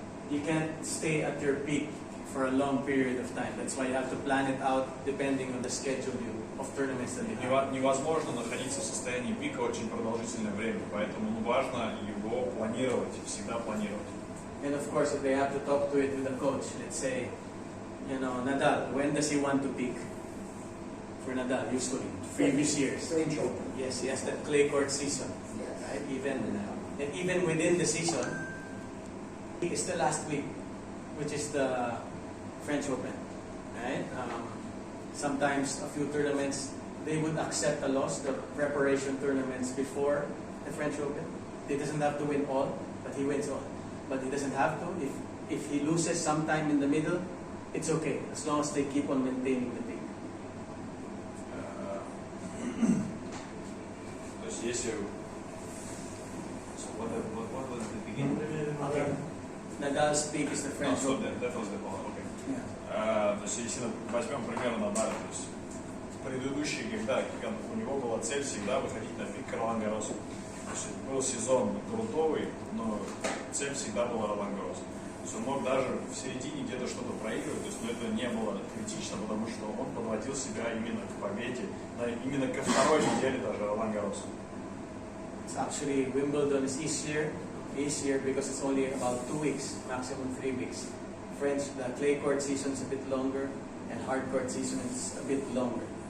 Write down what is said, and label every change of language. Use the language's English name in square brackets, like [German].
[English] You can't stay at your peak for a long period of time. That's why you have to plan it out depending on the schedule of tournaments that you have. [Russian] Невозможно находиться в состоянии пика очень продолжительное время, поэтому важно его планировать, всегда планировать. [English] And of course, if they have to talk to it with a coach, let's say, Nadal, when does he want to peak? For Nadal, usually, previous years. French Open. Yes, he has that clay court season. Yes. Right? Even within the season, it's the last week, which is the French Open. Right? Sometimes a few tournaments, they would accept a loss, the preparation tournaments before the French Open. He doesn't have to win all, but he wins all. But he doesn't have to. If he loses sometime in the middle, it's okay, as long as they keep on maintaining the peak. [Russian] То есть если [English] what was the beginning? Okay. Nadal's peak is the French Open. That was the one. Okay. Yeah. [Russian] То есть если возьмем пример Надаля, то есть предыдущие, когда у него была цель всегда выходить на пик Ролан-Гарроса. То есть был сезон грунтовый, но цель всегда была Ролан-Гаррос. То есть он мог даже в середине где-то что-то проигрывать, то есть, но это не было критично, потому что он подводил себя именно к победе, именно ко второй неделе даже Ролан-Гарроса. [English] It's actually Wimbledon is easier because it's only about 2 weeks, maximum 3 weeks. French, the clay court season is a bit longer, and hard court season is a bit longer.